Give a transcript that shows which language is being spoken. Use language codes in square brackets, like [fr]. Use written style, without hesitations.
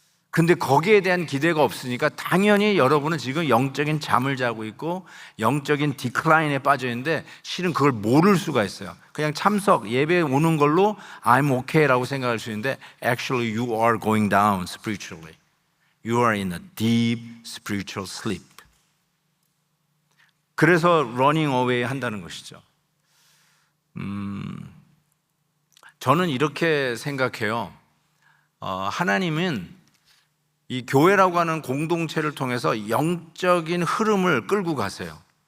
[ko] 근데 거기에 대한 기대가 없으니까 당연히 여러분은 지금 영적인 잠을 자고 있고 영적인 디클라인에 빠져 있는데 실은 그걸 모를 수가 있어요. 그냥 참석, 예배에 오는 걸로 [en] I'm okay [ko] 라고 생각할 수 있는데 [en] actually you are going down spiritually. You are in a deep spiritual sleep. [ko] 그래서 [en] running away [ko] 한다는 것이죠. 저는 이렇게 생각해요. 하나님은 이 교회라고 하는 공동체를 통해서 영적인 흐름을 끌고 가세요.